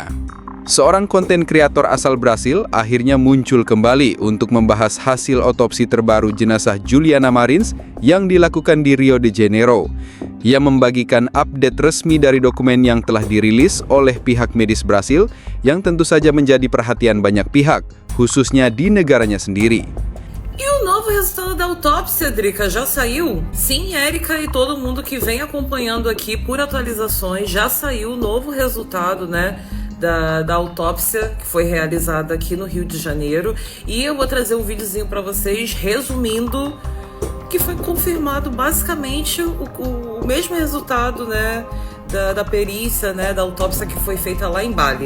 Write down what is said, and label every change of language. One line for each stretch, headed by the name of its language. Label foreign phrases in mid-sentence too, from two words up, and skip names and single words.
Indonesian: Seorang konten kreator asal Brasil akhirnya muncul kembali untuk membahas hasil otopsi terbaru jenazah Juliana Marins yang dilakukan di Rio de Janeiro. Ia membagikan update resmi dari dokumen yang telah dirilis oleh pihak medis Brasil yang tentu saja menjadi perhatian banyak pihak, khususnya di negaranya sendiri.
Portuguese: E o novo resultado da autópsia, Drica, já saiu? Sim, Érica e todo mundo que vem acompanhando aqui por atualizações, já saiu o novo resultado, né? Da autópsia que foi realizada aqui no Rio de Janeiro. E eu vou trazer um videozinho para vocês resumindo que foi confirmado basicamente o mesmo resultado, né, da perícia, né, da autópsia que foi feita lá em Bali.